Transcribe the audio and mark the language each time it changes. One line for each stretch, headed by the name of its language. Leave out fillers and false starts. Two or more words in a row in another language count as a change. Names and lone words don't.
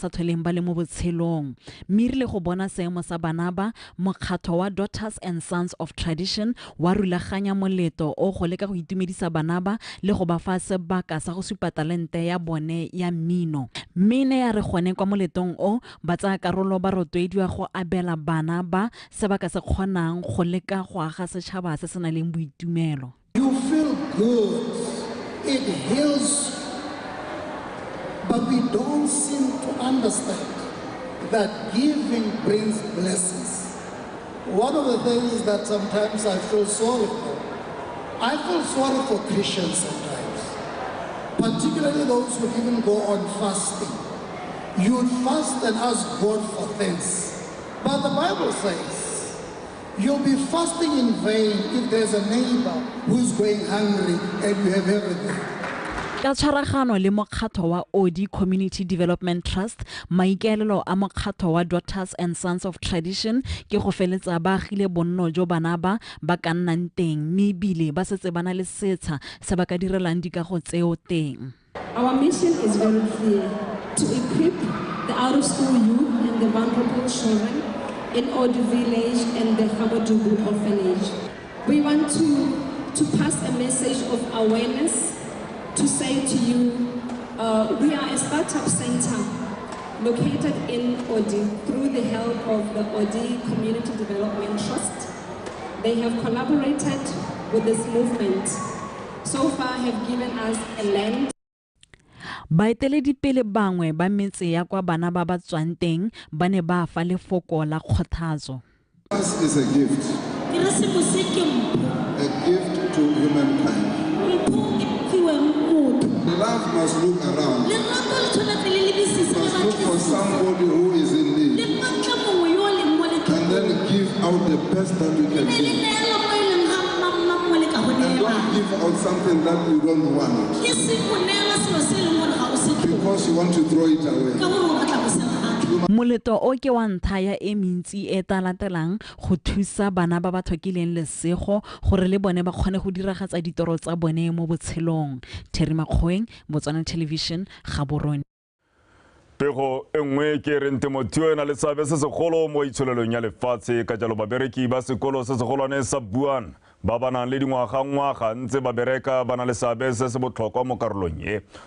Tswana: tlholeng ba le mo botshelong mme rile go bona seemo sa bana ba mokgatlho wa Daughters and Sons of Tradition wa rulaganya moleto o go leka go itumedisa bana ba le go ba fa sebaka sa go supa talente ya bone ya mmino mmene ya re gone kwa moletong o ba tsa karolo ba rotloediwa go abela bana ba sebaka se kgonang go leka go aga setšhaba se se nang le boitumelo.
English: You feel good, it heals, but we don't seem to understand that giving brings blessings. One of the things that sometimes I feel sorry for Christians sometimes, particularly those who even go on fasting. You would fast and ask God for things. But the Bible says, you'll be fasting in vain if there's a neighbor who's going hungry and you have everything.
Tswana: Ka tshwaragano le mokgatlho wa OD Community Development Trust, maikaelelo a mokgatlho wa Daughters and Sons of Tradition ke go feletsa ba agile bonno jo bana ba ka nnang teng mme bile ba setse bana le setsha se ba ka direlang dikago tseo teng.
English: Our mission is very clear: to equip the out-of-school youth and the vulnerable children in OD Village and the Habadugu Orphanage. We want to pass a message of awareness, to say to you, we are a startup center located in OD through the help of the OD Community Development Trust. They have collaborated with this movement. So far have given us a land.
Tswana: Baeteledipele bangwe ba metse ya kwa bana ba ba tswang teng ba ne ba fa lefoko la kgothatso.
English: This is a gift. A gift to humankind. Love must look around. Must look for somebody who is in need. And then give out the best that we can give. And don't give out something that you don't want. Because you want to throw it away.
Tswana: Moleto o ke wa ntlha ya e mentsi e talatelang go thusa bana ba ba tlhokileng lesego gore le bone ba kgone go diragatsa ditoro tsa bone mo botshelong. Terry Makgoeng, Botswana Television, Gaborone. Pego engwe ke re ntemothuo ena le seabe se segolo mo itsholelong ya lefatshe ka jalo babereki ba sekolo se segolwane sa BOTSWANA ba ba nang le dingwaga ntse ba bereka ba na le seabe se se botlhokwa mo karolong e.